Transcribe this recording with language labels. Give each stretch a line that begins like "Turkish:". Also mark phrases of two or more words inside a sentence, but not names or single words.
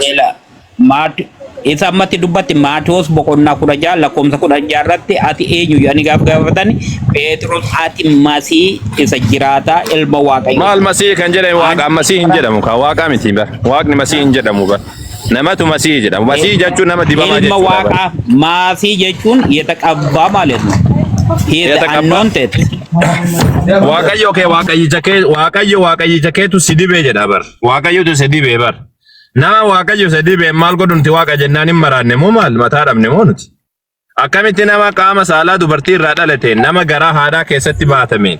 Oromo: Isa ammatti dubbatti Maatiyos boqonnaa 16 lakkoofsa 16 irratti ati eenyu yaani gaafatani Phexros ati masii isa jiraata ilma waaqayyo. Maal masii kan jedhamu waaqa masii hin jedhamu ka waaqa miti bar waaqni masii hin jedhamu bar namatu masii jedhamu masii jechuun nama dibamaa jechuudha. Ilma waaqa masii jechuun
Amharic: የተቀባ ማለት ነው.
English: He is anointed.
Oromo: Waaqayyo keetu sidibee jedha bar waaqayyotu sidibee bar. Nama waaqayyo sadibee maal godhunti waaqa jennaan hin maraanne moo maal mataa dhabne moo nuti akkamitti nama qaama saalaa dubartii irraa dhalate nama garaa haadhaa keessatti baatameen